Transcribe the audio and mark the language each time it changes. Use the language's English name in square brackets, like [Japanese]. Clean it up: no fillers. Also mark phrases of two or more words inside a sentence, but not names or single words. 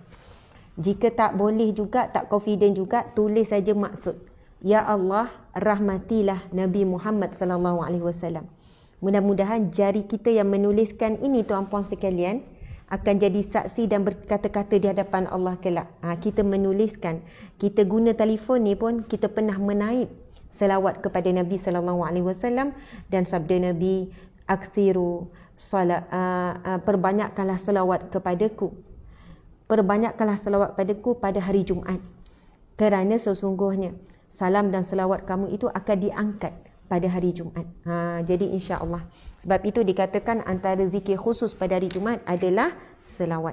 [Malay] Jika tak boleh juga, tak confident juga, tulis saja maksud, ya Allah rahmatilah Nabi Muhammad [Arabic] صلى الله عليه وسلم. [Malay] Mudah-mudahan jari kita yang menuliskan ini, tuan-puan sekalian, akan jadi saksi dan berkata-kata di hadapan Allah kelak. Kita menuliskan, kita guna telefon ni pun kita pernah menaip selawat kepada Nabi [Arabic] صلى الله عليه وسلم, [Malay] dan sabda Nabi, [Arabic] أكثروا الصلاة, [Malay] perbanyakkanlah selawat kepadaku. Perbanyakkanlah selawat padaku pada hari Jumaat, kerana sesungguhnya salam dan selawat kamu itu akan diangkat pada hari Jumaat. Jadi insya-Allah. Sebab itu dikatakan antara zikir khusus pada hari Jumaat adalah selawat.